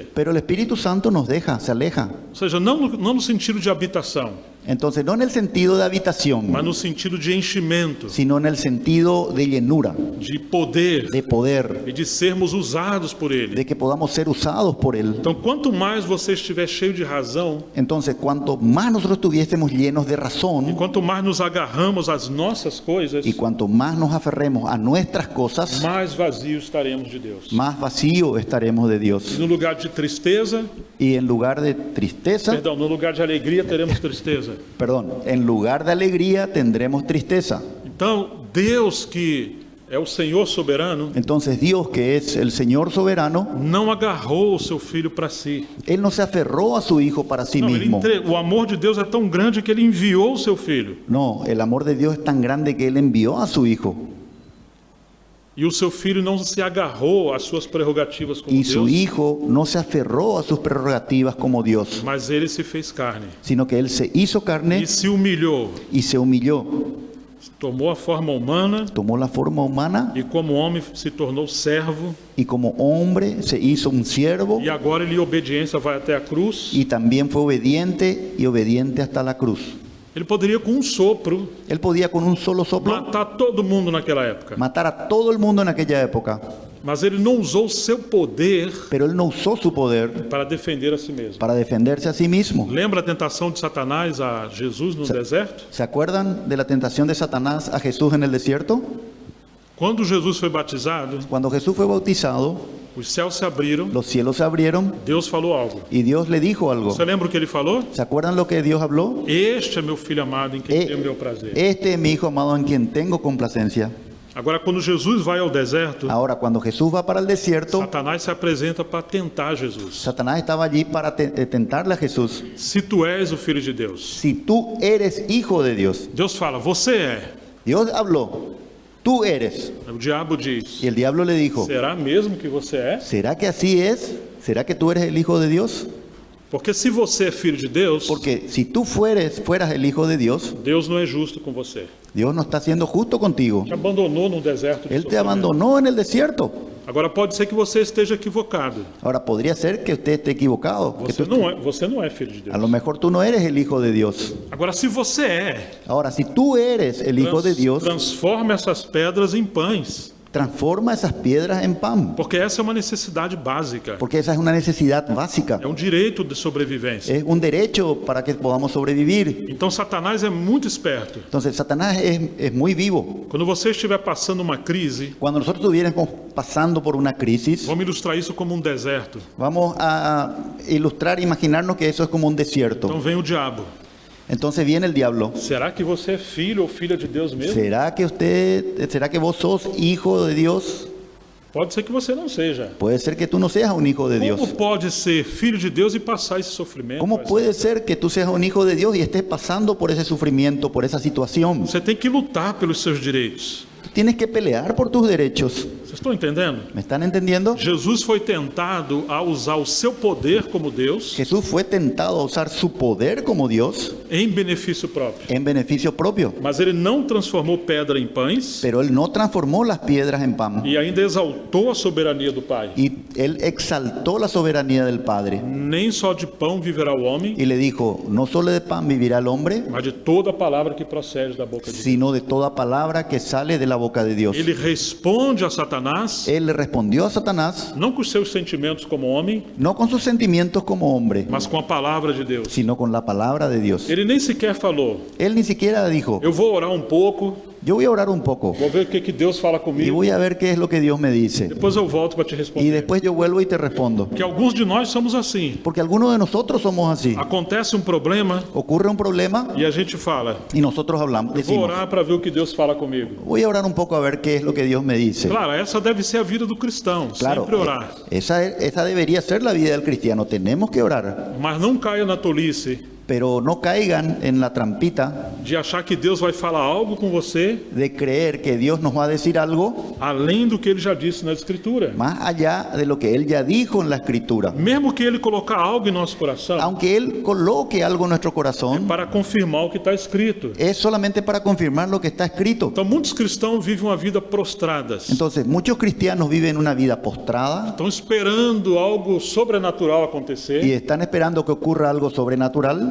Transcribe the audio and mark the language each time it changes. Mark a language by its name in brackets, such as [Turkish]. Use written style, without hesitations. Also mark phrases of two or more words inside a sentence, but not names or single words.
[Spanish] pero el Espíritu Santo nos deja, se aleja. [Portuguese] Ou seja, não no sentido de habitação, [Spanish] Entonces, no en el sentido de habitación, [Portuguese] mas no sentido de enchimento, [Spanish] sino en el sentido de llenura, [Portuguese] de poder [Spanish] de poder, [Portuguese] e de sermos usados por Ele. [Spanish] de que podamos ser usados por Él. [Portuguese] Então, quanto mais você estiver cheio de razão, [Spanish] Entonces, cuanto más nosotros estuviésemos llenos de [Portuguese] e [Spanish] razón [Portuguese] quanto mais nos agarramos às nossas coisas, [Spanish] y cuanto más nos aferremos a nuestras cosas, [Portuguese] mais vazios estaremos de Deus. [Spanish] más vacío estaremos de [Portuguese] E [Spanish] Dios. [Portuguese] no lugar de tristeza, [Spanish] Y en lugar de tristeza, [Portuguese] perdão, no lugar de alegria teremos tristeza. [Spanish] en lugar de alegría tendremos tristeza. [Portuguese] Então, Deus que é o Senhor soberano, [Spanish] Entonces Dios, que es el Señor soberano, [Portuguese] não agarrou o seu filho para si. [Spanish] Él no se aferró a su Hijo para sí [Portuguese] Não, ele [Spanish] mismo. [Portuguese] o amor de Deus é tão grande que ele enviou o seu filho. [Spanish] No, el amor de Dios es tan grande que Él envió a su Hijo. [Portuguese] E o seu filho não se agarrou às suas prerrogativas como [Spanish] Y su [Portuguese] Deus, [Spanish] Hijo no se aferró a sus prerrogativas como Dios, [Portuguese] mas ele se fez carne [Spanish] sino que Él se hizo carne [Portuguese] e se humilhou, [Spanish] y se humilló. [Portuguese] tomou a forma humana [Spanish] Tomó la forma humana [Portuguese] e como homem se tornou servo, [Spanish] y como hombre se hizo un siervo [Portuguese] e agora ele em obediência vai até a cruz. [Spanish] y también fue obediente y obediente hasta la cruz. [Portuguese] Ele poderia com um sopro [Spanish] Él podía con un solo soplo [Portuguese] matar todo mundo naquela época, [Spanish] matar a todo el mundo en aquella época, [Portuguese] mas ele não usou o seu poder [Spanish] pero Él no usó su poder [Portuguese] para defender a si mesmo. [Spanish] para defenderse a sí mismo. [Portuguese] Lembra a tentação de Satanás a Jesus no deserto? [Spanish] ¿Se acuerdan de la tentación de Satanás a Jesús en el desierto? [Portuguese] Quando Jesus foi batizado, [Spanish] Cuando Jesús fue bautizado, [Portuguese] os céus se abriram, [Spanish] los cielos se abrieron [Portuguese] Deus falou algo. [Spanish] y Dios le dijo algo. [Portuguese] Você lembra o que ele falou? [Spanish] ¿Se acuerdan lo que Dios habló? [Portuguese] Este é meu filho amado em quem tenho meu prazer. [Spanish] Este es mi Hijo amado en quien tengo complacencia. [Portuguese] Agora, quando Jesus vai ao deserto, [Spanish] Ahora, cuando Jesús va para el desierto, [Portuguese] Satanás se apresenta para tentar Jesus. [Spanish] Satanás estaba allí para tentarle a Jesús. [Portuguese] Se tu és o filho de Deus. [Spanish] Si tú eres hijo de Dios, [Portuguese] Deus fala, você é. [Spanish] Dios habló, tú eres. [Portuguese] O diabo diz, [Spanish] Y el diablo le dijo, [Portuguese] será mesmo que você é? [Spanish] ¿será que así es? ¿Será que tú eres el Hijo de Dios? [Portuguese] Porque se você é filho de Deus, [Spanish] Porque si tú fueras el Hijo de Dios, [Portuguese] Deus não é justo com você. [Spanish] Dios no está siendo justo contigo. [Portuguese] Te abandonou no deserto de [Spanish] Él te [Portuguese] sofrimento. [Spanish] abandonó en el desierto. [Portuguese] Agora pode ser que você esteja equivocado. Ahora, podría ser que usted esté equivocado. Que Você não é filho de [Spanish] a [Portuguese] Deus. [Spanish] lo mejor tú no eres el Hijo de Dios. [Portuguese] Agora, se você é, [Spanish] Ahora, si tú eres el Hijo de Dios, [Portuguese] transforme essas pedras em pães. [Spanish] transforma esas piedras en pan. [Portuguese] Porque essa é uma necessidade básica. [Spanish] Porque esa es una necesidad básica. [Portuguese] É um direito de sobrevivência. [Spanish] Es un derecho para que podamos sobrevivir. [Portuguese] Então Satanás é muito esperto. [Spanish] Entonces, Satanás es muy vivo. [Portuguese] Quando você estiver passando uma crise, [Spanish] Cuando nosotros estuviéramos pasando por una crisis, [Portuguese] vamos ilustrar isso como um deserto. [Spanish] vamos a ilustrar, imaginarnos que eso es como un desierto. [Portuguese] Então vem o diabo. [Spanish] Entonces viene el diablo. [Portuguese] Será que você é filho ou filha de Deus mesmo? [Spanish] ¿Será que vos sos hijo de Dios? [Portuguese] Pode ser que você não seja. [Spanish] Puede ser que tú no seas un hijo de Dios. [Portuguese] Como pode ser filho de Deus e passar esse sofrimento? [Spanish] ¿Cómo puede ser que tú seas un hijo de Dios y estés pasando por ese sufrimiento, por esa situación? [Portuguese] Você tem que lutar pelos seus direitos. [Spanish] Tú tienes que pelear por tus derechos. [Portuguese] Vocês estão entendendo? [Spanish] ¿Me están entendiendo? [Portuguese] Jesus foi tentado a usar o seu poder como Deus [Spanish] Jesús fue tentado a usar su poder como Dios [Portuguese] em benefício próprio. [Spanish] en beneficio propio, [Portuguese] Mas ele não transformou pedra em pães [Spanish] pero Él no transformó las piedras en pan [Portuguese] e ainda exaltou a soberania do Pai. [Spanish] y Él exaltó la soberanía del Padre [Portuguese] Nem só de pão viverá o homem, [Spanish] y le dijo, no solo de pan vivirá el hombre, [Portuguese] mas de toda palavra que procede da boca de Deus. [Spanish] sino de toda palabra que sale de la boca de Dios. [Portuguese] Ele responde a Satanás, [Spanish] Él le respondió a Satanás, [Portuguese] não com os seus sentimentos como homem, [Spanish] no con sus sentimientos como hombre, [Portuguese] mas com a palavra de Deus. [Spanish] sino con la palabra de Dios. [Portuguese] Ele nem sequer falou, [Spanish] Él ni siquiera dijo, [Portuguese] eu vou orar um pouco [Spanish] yo voy a orar un poco [Portuguese] vou ver o que Deus fala [Spanish] y [Portuguese] comigo, [Spanish] voy a ver qué es lo que Dios me dice. [Portuguese] depois eu volto para te [Spanish] Y [Portuguese] responder. [Spanish] después yo vuelvo y te respondo. [Portuguese] Que alguns de nós somos assim. [Spanish] Porque algunos de nosotros somos así. [Portuguese] Acontece um problema [Spanish] Ocurre un problema [Portuguese] e a gente fala, [Spanish] y nosotros hablamos, [Portuguese] vou [Spanish] decimos, [Portuguese] orar para ver o que Deus fala comigo. [Spanish] voy a orar un poco a ver qué es lo que Dios me dice. [Portuguese] Claro, essa deve ser a vida do cristão, [Spanish] Claro, [Portuguese] sempre orar. [Spanish] esa debería ser la vida del cristiano. Tenemos que orar, [Portuguese] Mas não caia na tolice [Spanish] pero no caigan en la trampita [Portuguese] de achar que Deus vai falar algo com você [Spanish] de creer que Dios nos va a decir algo [Portuguese] além do que Ele já disse na Escritura. [Spanish] más allá de lo que Él ya dijo en la Escritura. [Portuguese] Mesmo que Ele colocar algo em nosso coração, [Spanish] Aunque Él coloque algo en nuestro corazón, [Portuguese] para confirmar o que está escrito. [Spanish] es solamente para confirmar lo que está escrito. [Portuguese] Então, muitos cristãos vivem uma vida prostradas. [Spanish] Entonces, muchos cristianos viven una vida postrada [Portuguese] Estão esperando algo sobrenatural [Spanish] y [Portuguese] acontecer, [Spanish] están esperando que ocurra algo sobrenatural,